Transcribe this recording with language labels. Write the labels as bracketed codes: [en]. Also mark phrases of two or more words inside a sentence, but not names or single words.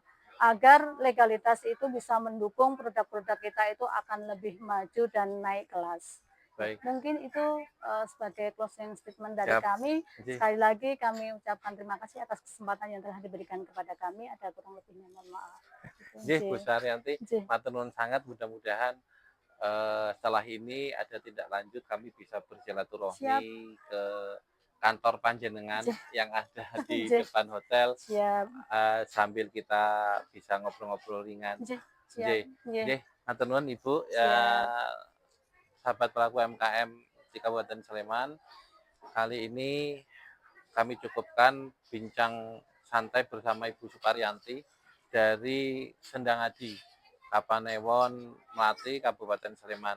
[id] agar legalitas itu bisa mendukung produk-produk kita itu akan lebih maju dan naik kelas. baik, Mungkin itu sebagai [en] closing statement [id] dari siap, kami. nggih. Sekali lagi kami ucapkan terima kasih atas kesempatan yang telah diberikan kepada kami. Ada kurang lebihnya mohon maaf. Nggih, Bu Gitu. Saryanti, Nggih. [jv] matur nuwun [id] sangat, mudah-mudahan setelah ini ada tindak lanjut kami bisa Siap. bersilaturahmi ke kantor panjenengan Nggih. yang ada di Nggih. depan hotel, Siap. sambil kita bisa ngobrol-ngobrol ringan. Nggih. Siap. Nggih, Nggih. [jv] nggih, matur nuwun Ibu, ya [id] Siap. sahabat pelaku UMKM di Kabupaten Sleman. Kali ini kami cukupkan bincang santai bersama Ibu Suparyanti dari Sendangadi, Kapanewon, Melati, Kabupaten Sleman.